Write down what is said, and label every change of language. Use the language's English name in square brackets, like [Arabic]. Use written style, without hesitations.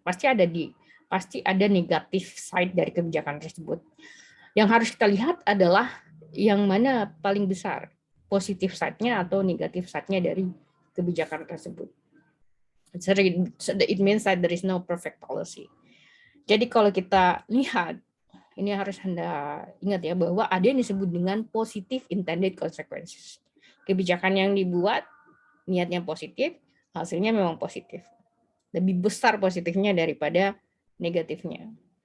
[Indonesian] Pasti ada negatif side dari kebijakan tersebut. Yang harus kita lihat adalah yang mana paling besar, positif side-nya atau negatif side-nya dari kebijakan tersebut. [English] It means that there is no perfect policy. [Indonesian] Jadi kalau kita lihat, ini harus Anda ingat ya, bahwa ada yang disebut dengan [English] positive intended consequences. [Indonesian] Kebijakan yang dibuat, niatnya positif, hasilnya memang positif. Lebih besar positifnya daripada negatifnya.